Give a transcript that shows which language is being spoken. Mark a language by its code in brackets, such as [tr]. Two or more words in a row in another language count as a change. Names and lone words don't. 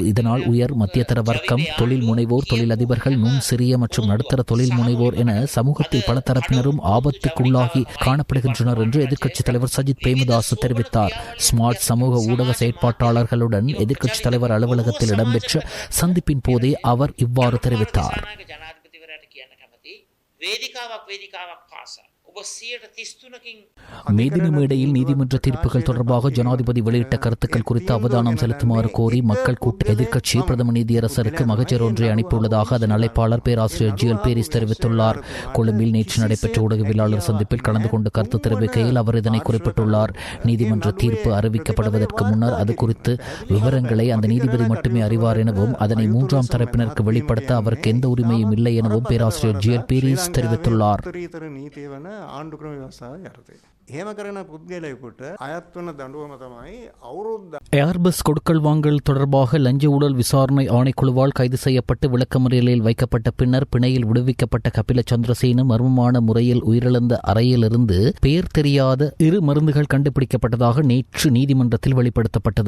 [ta] இதனால் உயர் மத்தியதர வர்க்கம், தொழில் முனைவோர், தொழிலதிபர்கள், சிறிய மற்றும் நடுத்தர தொழில் முனைவோர் என சமூகத்தில் பல தரப்பினரும் ஆபத்துக்குள்ளாகி காணப்படுகின்றனர் என்று எதிர்க்கட்சித் தலைவர் சஜித் பிரேமதாஸ் தெரிவித்தார். ஸ்மார்ட் சமூக ஊடக செயற்பாட்டாளர்களுடன் எதிர்க்கட்சித் தலைவர் அலுவலகத்தில் இடம்பெற்ற சந்திப்பின் போதே அவர் இவ்வாறு தெரிவித்தார். [si] වේදිකාවක් පාසා ඔබ 133කින් [ta] மேதின மேடையில் நீதிமன்ற தீர்ப்புகள் தொடர்பாக ஜனாதிபதி வெளியிட்ட கருத்துக்கள் குறித்து அவதானம் செலுத்துமாறு கோரி மக்கள் கூட்ட எதிர்க்கட்சி பிரதம நீதியரசருக்கு மகஜர் ஒன்றை அனுப்பியுள்ளதாக அதன் அழைப்பாளர் பேராசிரியர் ஜிஎல் பேரிஸ் தெரிவித்துள்ளார். கொழும்பில் நேற்று நடைபெற்ற ஊடகவியலாளர் சந்திப்பில் கலந்து கொண்டு கருத்து தெரிவிக்கையில் அவர் இதனை குறிப்பிட்டுள்ளார். நீதிமன்ற தீர்ப்பு அறிவிக்கப்படுவதற்கு முன்னர் அது குறித்து விவரங்களை அந்த நீதிபதி மட்டுமே அறிவார் எனவும் அதனை மூன்றாம் தரப்பினருக்கு வெளிப்படுத்த அவருக்கு எந்த உரிமையும் இல்லை எனவும் பேராசிரியர் ஜிஎல் பேரிஸ் தெரிவித்துள்ளார். [si] ආණ්ඩුක්‍රම ව්‍යවස්ථාව යටතේ. එහෙම කරන පුද්ගලයෙකුට අයත් වන දඬුවම තමයි අවුරුද්ද [ta] ஏர்பஸ் கொடுக்கல் வாங்கல் தொடர்பாக லஞ்ச ஊழல் விசாரணை ஆணைக்குழுவால் கைது செய்யப்பட்டு விளக்கமறியலில் வைக்கப்பட்ட பின்னர் பிணையில் விடுவிக்கப்பட்ட கபில சந்திரசேன மர்மமான முறையில் உயிரிழந்த அறையிலிருந்து பெயர் தெரியாத 2 மருந்துகள் கண்டுபிடிக்கப்பட்டதாக நேற்று நீதிமன்றத்தில் வெளிப்படுத்தப்பட்டது.